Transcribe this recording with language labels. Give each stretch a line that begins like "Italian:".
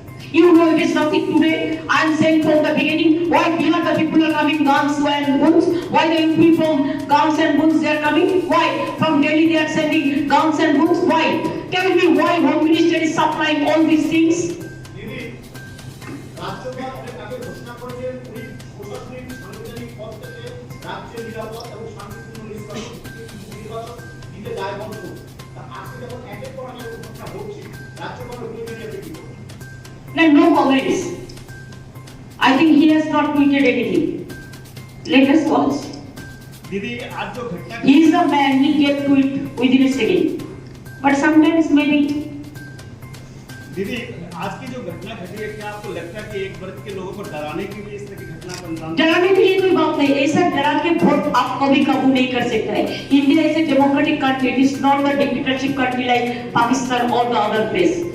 English: You know it is nothing today. I am saying from the beginning, why Bihar the people are coming guns and guns? Why the UP from guns and guns they are coming? Why? From Delhi they are sending guns and guns? Why? Tell me why Home Minister is supplying all these things?
Bangla: দিদি রাজ্যপাল অনেক আগে ঘোষণা করেছেন উনি প্রশাসনিক সাংবিধানিক পদ থেকে রাজ্যের নিরাপদ এবং শান্তিপূর্ণ নির্বাচন দিতে দায়বদ্ধ। তা আজকে যখন একের পর এক ঘটনা ঘটছে রাজ্যপাল উত্তর দিতে কি করবে?
English: No comments. I think he has not tweeted anything. Let us watch.
Bangla: দিদি আজ যে ঘটনা
English: He is the man, he get tweet within a second. But sometimes maybe
Hindi: दीदी आज की जो घटना घटी है क्या आपको लगता है कि एक वर्ग के लोगों को डराने के लिए इस तरह की घटना को अंजाम डराने के लिए कोई बात नहीं, ऐसा डरा के वोट आप कभी काबू नहीं कर सकता है।
English: India is a democratic country, it is not a dictatorship country like Pakistan or the other place.